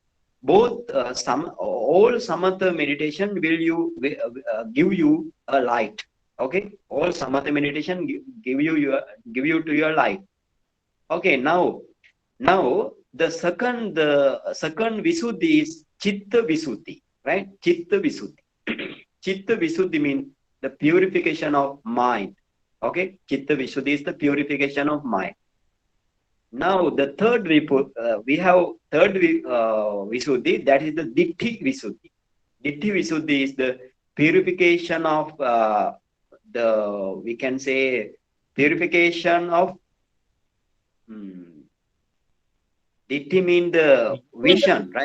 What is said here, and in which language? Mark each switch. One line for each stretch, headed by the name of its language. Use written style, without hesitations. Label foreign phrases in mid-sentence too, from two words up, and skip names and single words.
English: Both all samatha meditation will give you a light. Okay, all samatha meditation give you to your light. Okay, now the second visuddhi is
Pali: chitta visuddhi,
English: right?
Pali: Chitta visuddhi. Chitta visuddhi
English: means the purification of mind. Okay,
Pali: chitta visuddhi
English: is the purification of mind. Now the third we have Visuddhi, that is the
Pali: Ditti Visuddhi. Ditti Visuddhi
English: is the purification of we can say purification of Ditti mean the vision, right?